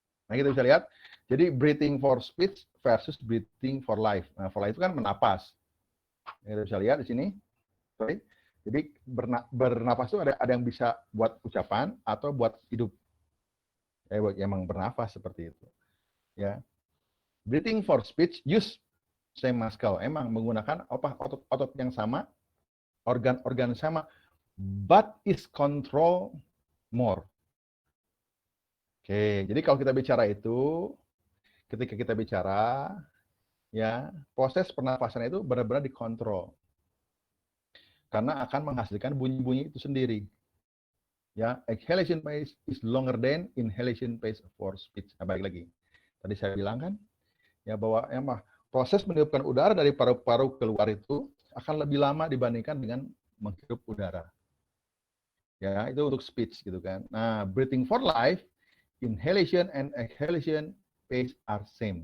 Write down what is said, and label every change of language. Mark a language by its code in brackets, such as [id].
[id] Nah, kita bisa lihat, jadi [en] breathing for speech versus breathing for life. [id] Nah, [en] for life [id] itu kan menapas. Kita bisa lihat di sini. Sorry. Jadi bernapas itu ada yang bisa buat ucapan atau buat hidup. Ya, emang bernafas seperti itu. Ya. [en] Breathing for speech use same muscle. [id] Emang menggunakan otot yang sama, organ-organ sama, [en] but is control more. [id] Oke, jadi kalau kita bicara itu, ketika kita bicara, ya proses pernafasan itu benar-benar dikontrol. Karena akan menghasilkan bunyi-bunyi itu sendiri. [en] Ya, exhalation pace is longer than inhalation pace for speech. [id] Nah, balik lagi. Tadi saya bilang kan, ya bahwa proses meniupkan udara dari paru-paru keluar itu akan lebih lama dibandingkan dengan menghirup udara. Ya, itu untuk speech gitu kan. Nah, [en] breathing for life inhalation and exhalation pace are same.